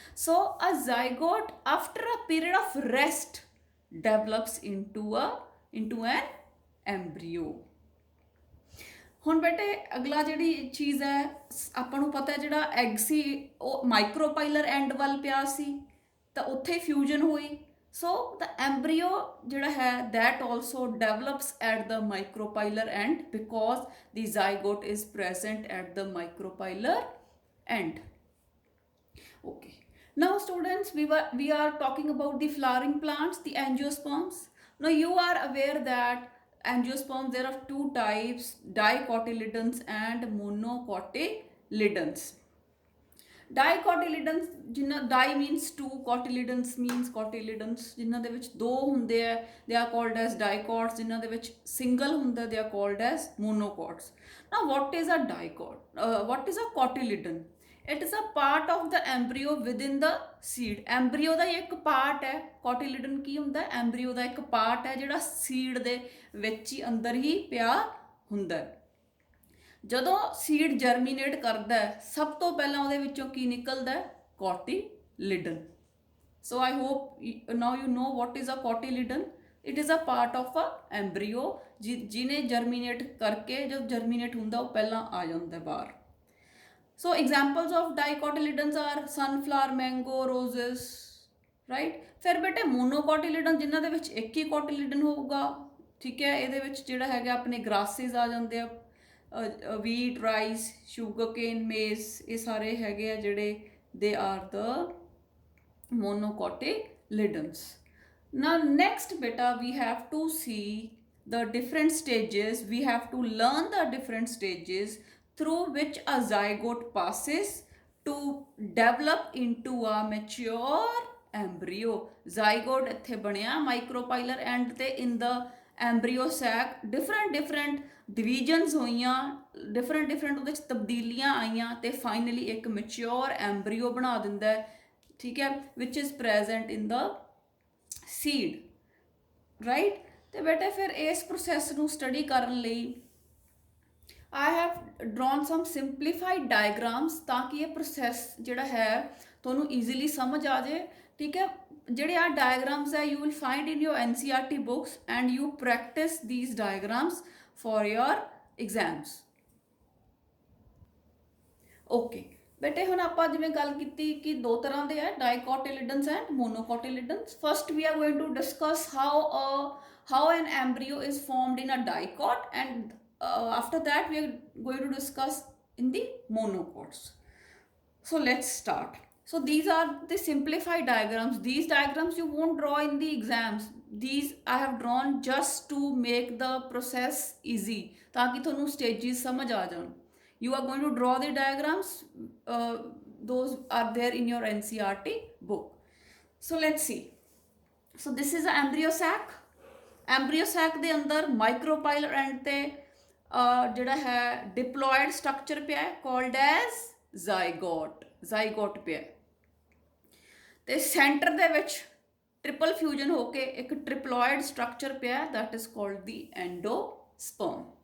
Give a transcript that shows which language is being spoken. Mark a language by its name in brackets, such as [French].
[English] So a zygote after a period of rest develops into an embryo. [Punjabi] ਹੁਣ ਬੇਟੇ ਅਗਲਾ ਜਿਹੜੀ ਚੀਜ਼ ਹੈ ਆਪਾਂ ਨੂੰ ਪਤਾ ਜਿਹੜਾ ਐਗ ਸੀ ਉਹ ਮਾਈਕਰੋਪਾਈਲਰ ਐਂਡ ਵੱਲ ਪਿਆ ਸੀ ਤਾਂ ਉੱਥੇ ਫਿਊਜ਼ਨ ਹੋਈ। [English] so the embryo [Punjabi] ਜਿਹੜਾ ਹੈ [English] that also develops at the micropylar end because the zygote is present at the micropylar end. Okay, now students, we are talking about the flowering plants, the angiosperms. Now you are aware that angiosperms, there are 2 types, dicotyledons and monocotyledons. Dicotyledons ਜਿਨ੍ਹਾਂ di means 2, cotyledons means cotyledons, [Punjabi] ਜਿਨ੍ਹਾਂ ਦੇ ਵਿੱਚ 2 ਹੁੰਦੇ ਆ [English] they are called as dicots, [Punjabi] ਜਿਨ੍ਹਾਂ ਦੇ ਵਿੱਚ single ਹੁੰਦਾ [English] they are called as monocots. Now what is a dicot? What is a cotyledon? It is a part of the embryo within the seed. [Punjabi] Embryo ਦਾ ਇੱਕ part ਹੈ। ਕੋਟਿਲਿਡਨ ਕੀ ਹੁੰਦਾ? ਐਮਬਰੀਓ ਦਾ ਇੱਕ part ਹੈ ਜਿਹੜਾ ਸੀਡ ਦੇ ਵਿੱਚ ਹੀ ਅੰਦਰ ਹੀ ਪਿਆ ਹੁੰਦਾ ਹੈ। ਜਦੋਂ ਸੀਡ ਜਰਮੀਨੇਟ ਕਰਦਾ ਹੈ ਸਭ ਤੋਂ ਪਹਿਲਾਂ ਉਹਦੇ ਵਿੱਚੋਂ ਕੀ ਨਿਕਲਦਾ ਹੈ? [English] Cotyledon. So I hope now you know what is a cotyledon. It is a part of a embryo [Punjabi] ਜਿਹਨੇ ਜਰਮੀਨੇਟ ਕਰਕੇ ਜਦ ਜਰਮੀਨੇਟ ਹੁੰਦਾ ਉਹ ਪਹਿਲਾਂ ਆ ਜਾਂਦਾ ਬਾਹਰ। [English] So examples of dicotyledons are sunflower, mango, roses, right? [Punjabi] ਫਿਰ ਬੇਟੇ monocotyledon ਜਿਨ੍ਹਾਂ ਦੇ ਵਿੱਚ ਇੱਕ ਹੀ ਕੋਟਿਲਿਡਨ ਹੋਊਗਾ, ਠੀਕ ਹੈ। ਇਹਦੇ ਵਿੱਚ ਜਿਹੜਾ ਹੈਗਾ ਆਪਣੇ grasses ਆ ਜਾਂਦੇ ਆ, wheat, rice, sugarcane, maize, ਇਹ ਸਾਰੇ ਹੈਗੇ ਆ ਜਿਹੜੇ [English] they are the monocotyledons. Now next beta we have to see the different stages, we have to learn the different stages through which a zygote passes to develop into a mature embryo. [Punjabi] Zygote ਇੱਥੇ ਬਣਿਆ ਮਾਈਕਰੋਪਾਈਲਰ and ਤੇ in the embryo sac different divisions ਹੋਈਆਂ, different ਉਹਦੇ 'ਚ ਤਬਦੀਲੀਆਂ ਆਈਆਂ ਤੇ finally ਇੱਕ mature embryo ਬਣਾ ਦਿੰਦਾ ਹੈ, ਠੀਕ ਹੈ, [English] which is present in the seed, right? [Punjabi] ਤੇ ਬੇਟੇ ਫਿਰ ਇਸ ਪ੍ਰੋਸੈਸ ਨੂੰ ਸਟੱਡੀ ਕਰਨ ਲਈ [English] I have drawn some simplified diagrams [Hindi] ताकि ये [Punjabi] process ਜਿਹੜਾ ਹੈ ਤੁਹਾਨੂੰ easily ਸਮਝ ਆ ਜਾਏ, ਠੀਕ ਹੈ। ਜਿਹੜੇ ਆ diagrams ਹੈ [English] you will find in your NCERT books and you practice these diagrams for your exams. [Punjabi] Okay ਬੇਟੇ ਹੁਣ ਆਪਾਂ ਜਿਵੇਂ ਗੱਲ ਕੀਤੀ ਕਿ ਦੋ ਤਰ੍ਹਾਂ ਦੇ ਹੈ [English] Dicotyledons and monocotyledons first we are going to discuss how an embryo is formed in a dicot and after that we are going to discuss in the monocots. So let's start. So these are the simplified diagrams. These diagrams you won't draw in the exams. These I have drawn just to make the process easy [Punjabi] ताकि थोनू stages समझ आ जान. [English] You are going to draw the diagrams. Those are there in your NCERT book. So let's see. So this is an embryo sac. [Punjabi] Embryo sac ਦੇ ਅੰਦਰ micropyle end ਤੇ ਜਿਹੜਾ ਹੈ diploid structure ਪਿਆ ਹੈ called as zygote ਪਿਆ ਤੇ centre ਦੇ ਵਿੱਚ ਟ੍ਰਿਪਲ ਫਿਊਜ਼ਨ ਹੋ ਕੇ ਇੱਕ ਟ੍ਰਿਪਲੋਇਡ ਸਟਰਕਚਰ ਪਿਆ [English] that is called the endosperm.